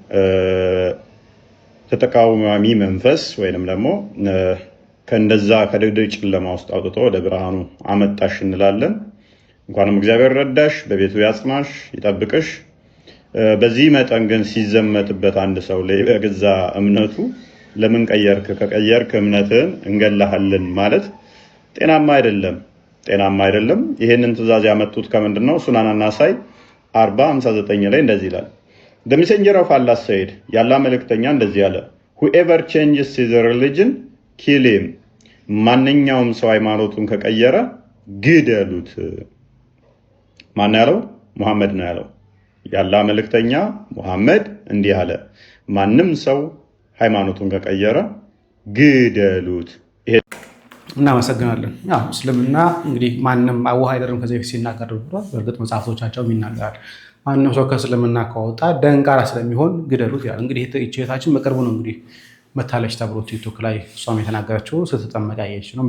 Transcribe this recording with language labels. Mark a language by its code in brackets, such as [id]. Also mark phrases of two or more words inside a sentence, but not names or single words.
[am] ተቃዋሚ መንፈስ ወይንም ደግሞ ከእንደዛ ከድቅድቅ ጨለማ ውስጥ አውጥቶ ወደ ብርሃኑ አመጣሽ እንላለን። እንኳንም እግዚአብሔር ረዳሽ፣ በቤቱ ያጽናሽ፣ ይጠብቅሽ። በዚህ መጠን ግን ሲዘመትበት አንድ ሰው ላይ በገዛ እምነቱ ለምን ቀየርክ፣ ከቀየርክ እምነትህን እንገላሃለን ማለት ጤናማ አይደለም፣ ጤናማ አይደለም። ይሄንን ትእዛዝ ያመጡት ከምንድን ነው? ሱናን አናሳይ 40:59 ላይ እንደዚህ ይላል። [en] The messenger of Allah said, [am] ያላ መልእክተኛ እንደዚህ አለ፣ [en] whoever changes his religion kill him። [am] ማንኛውም ሰው ሃይማኖቱን ከቀየረ ግደሉት። ማን ያለው? ሙሐመድ ነው ያለው። ያላ መልእክተኛ ሙሐመድ እንዲህ አለ፣ ማንም ሰው ሃይማኖቱን ከቀየረ ግደሉት። እናመሰግናለን። እስልምና እንግዲህ ማንም አዋህ አይደለም ከዚህ በፊት ሲናገር ብሏል። በእርግጥ መጽሐፎቻቸውም ይናገራል። ማንም ሰው ከእስልምና ከወጣ ደንቃራ ስለሚሆን ግደሉት ይላል። እንግዲህ እህታችን በቅርቡ ነው እንግዲህ መታለች ተብሎ ቲክቶክ ላይ እሷም የተናገረችው ስትጠመቅ ያየች ነው።